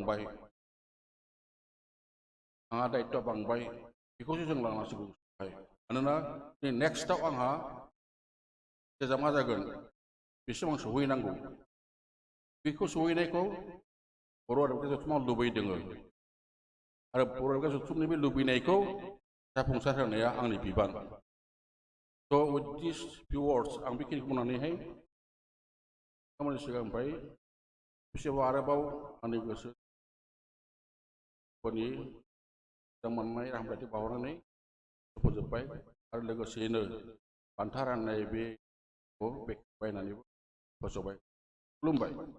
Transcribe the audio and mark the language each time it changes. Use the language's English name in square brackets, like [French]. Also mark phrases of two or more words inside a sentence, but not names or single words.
[Bodo] बांबाय बेखौसो जों लानांसिगौ मानोना नेक्स्टआव आंहा जेजा मा जागोन बेसिबां सहैनांगौ बेखौ सहैनायखौ बर' रावखौ जथुमाव लुबैदों आरो बर' रावखौ जथुमनि बे लुबैनायखौ जाफुंसार होनाया आंनि बिबान स' [English] with these few words [Bodo] आं बेखिनिखौ बुंनानैहाय नोंथांमोननि सिगांनिफ्राय खेबसेबाव आरोबाव आंनि गोसोफोरनि मोजां मोननाय हामलायथि बावहरनानै फोजोब्बाय आरो लोगोसेयैनो बान्था राननाय बेखौ बायनानैबो फोजोबबाय खुलुमबाय